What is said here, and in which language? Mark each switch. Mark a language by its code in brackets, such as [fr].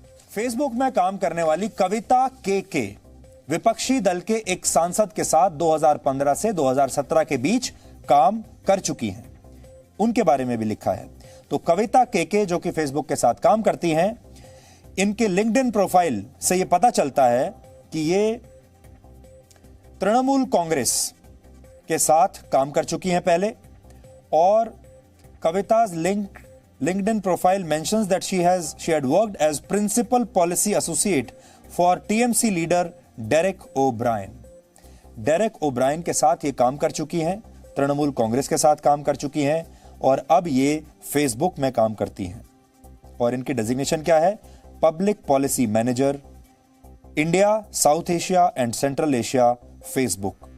[hi] Facebook में काम करने वाली कविता के विपक्षी दल के एक सांसद के साथ 2015 से 2017 के बीच काम कर चुकी हैं, उनके बारे में भी लिखा है। तो कविता के जो कि फेसबुक के साथ काम करती हैं, इनके लिंक्डइन प्रोफाइल से यह पता चलता है कि ये तृणमूल कांग्रेस के साथ काम कर चुकी हैं पहले। और [en] Kavita's LinkedIn profile mentions that she had worked as principal policy associate for TMC leader Derek O'Brien. [hi] Derek O'Brien के साथ ये काम कर चुकी हैं, तृणमूल कांग्रेस के साथ काम कर चुकी हैं और अब ये फेसबुक में काम करती हैं। और इनकी डेजिग्नेशन क्या है? [en] Public policy manager, India, South Asia and Central Asia Facebook.